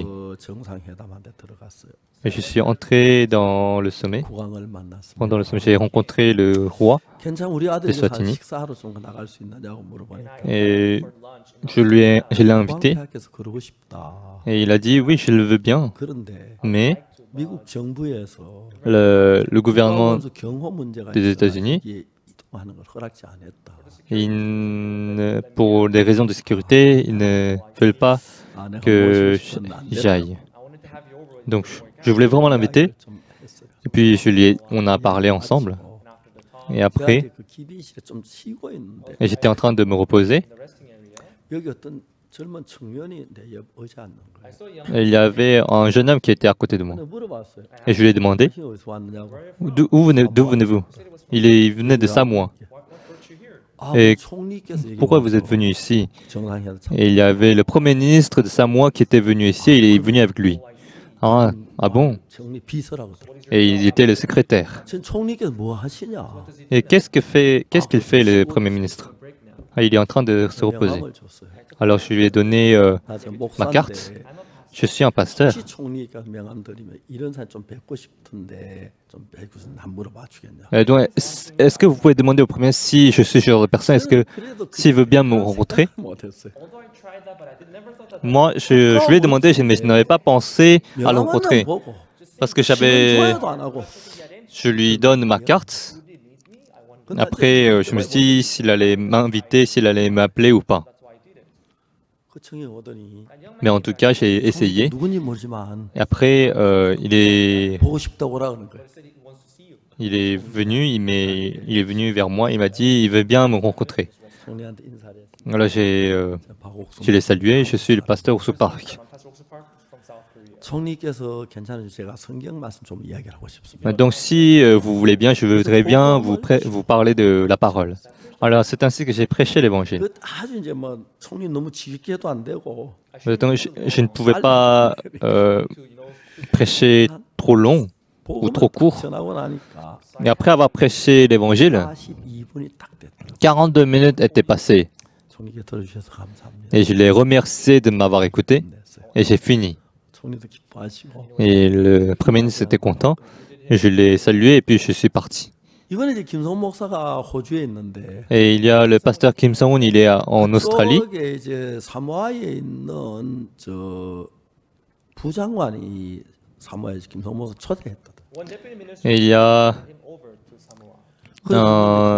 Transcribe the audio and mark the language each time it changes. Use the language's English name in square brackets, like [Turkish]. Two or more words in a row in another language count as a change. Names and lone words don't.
[Korean] 그 정상회담한테 들어갔어요. [French] Et je suis entré dans le sommet. [Korean] 국왕을 만났습니다. [French] Pendant le sommet, j'ai rencontré le roi [Korean] 괜찮아 우리 아들이 [French] d'Eswatini [Korean] 식사하러 좀 나갈 수 있느냐고 물어보니까 [French] et je l'ai invité [Korean] 국왕폐하께서 그러고 싶다. [French] et il a dit oui, je le veux bien, [Korean] 그런데 [French] mais [Korean] 미국 정부에서 [French] le gouvernement [Korean] 국가원수 경호 문제가 [French] des [Korean] 있어서 [French] États-Unis, [Korean] 이게 이동하는 걸 허락지 안 했다. [French] pour des raisons de sécurité, ils ne veulent pas [Korean] 아, 내가 [French] que [Korean] 모시고 싶었는데 안 됐다. [French] j'aille. Donc je voulais vraiment l'inviter [Korean] 좀 했어요. [French] et puis on a parlé ensemble et après [Korean] 제가 그 기빈실에 좀 쉬고 있는데 [French] et j'étais en train de me reposer. [Korean] 여기 어떤 젊은 청년이 내 옆 의자 앉는 거예요. [French] Et il y avait un jeune homme qui était à côté de moi [Korean] 근데 물어봤어요. [French] et je lui ai demandé [Korean] 당신 어디서 왔느냐고. [French] d'où venez-vous? Il venait de Samoa. [Korean] 아, [French] Et [Korean] 총리께서 여기 [French] pourquoi vous [Korean] 와서 [French] êtes venu ici? [Korean] 정상회담 참 [French] Et il y avait le premier ministre de Samoa qui était venu ici et il est venu avec lui. Ah bon? [Korean] 총리 비서라고. [French] Et il était le secrétaire. [Korean] 전 총리께서 뭐 하시냐? [French] Et qu'est-ce qu'il fait le premier ministre? Ah, il est en train de se reposer. [Korean] 명함을 줬어요. [French] Alors je lui ai donné [Korean] 나 지금 [French] ma carte. [Korean] 목사인데 [French] Je suis un pasteur. [Korean] 혹시 총리가 명함 드리면 이런 사람 좀 뵙고 싶은데 좀 뵙고서 한 물어봐 주겠냐? [French] Donc, est-ce que vous pouvez demander au premier si je suis ce genre de personne, est-ce que s'il veut bien me rencontrer? [Korean] 못했어요. [French] Moi, je lui ai demandé, mais je n'avais pas pensé à le rencontrer. [Korean] 보고 [French] Parce que [Korean] 좋아요도 안 하고. [French] je lui donne ma carte. [Korean] 근데 [French] Après, je me suis dit s'il allait m'inviter, s'il allait m'appeler ou pas. [Korean] 그 청이 오더니 [French] Mais en tout cas, j'ai essayé. [Korean] 누군지 모르지만 [French] Et après, [Korean] 보고 싶다고 오라 그러는 거예요. [French] il est venu, il est venu vers moi, il m'a dit, il veut bien me rencontrer. [Korean] 총리한테 인사를 했어요. [French] Alors je l'ai salué, je suis le pasteur Osu Park. [Korean] 총리께서 괜찮으면 제가 성경 말씀 좀 이야기를 하고 싶습니다. [French] Donc si vous voulez bien, je voudrais bien vous parler de la parole. Alors c'est ainsi que j'ai prêché l'évangile. [Korean] 그 아주 이제 뭐 총리 너무 지겹게도 안 되고 [French] Donc je ne pouvais pas prêcher trop long ou trop court. [Korean] 전하고 나니까 [French] Et après avoir prêché l'évangile, [Korean] 42분이 딱 됐더라고요. [French] 42 minutes étaient passées. [Korean] 총리께 들어주셔서 감사합니다. [French] Et je l'ai remercié de m'avoir écouté. Et j'ai fini. [Korean] 총리도 기뻐하시고 [French] Et le premier ministre était content. Et je l'ai salué et puis je suis parti. [Korean] 이번에 이제 김성 목사가 호주에 있는데 [French] Et il y a le pasteur Kim Sang-un, il est en Australie. [Korean] 그쪽에 이제 사모아에 있는 저 부장관이 사모아에 김성 목사 초대했거든. [French] Et il y a [Korean] 그래서